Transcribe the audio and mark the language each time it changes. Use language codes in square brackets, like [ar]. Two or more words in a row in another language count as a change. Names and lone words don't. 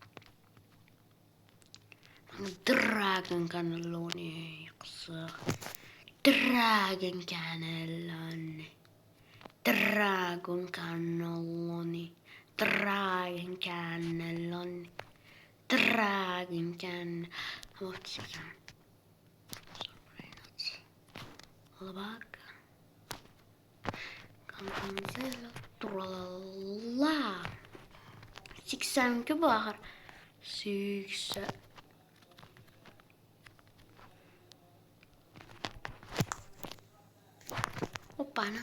[uz] Dragon Cannelloni qiziq. Dragon Cannelloni. Dragon Cannelloni. Dragon Cannelloni. Dragon Cannelloni. [en] What is it? Albaca. Campanzella. Tralala. [uz] 82 bu axir. 80. [ru] Опана.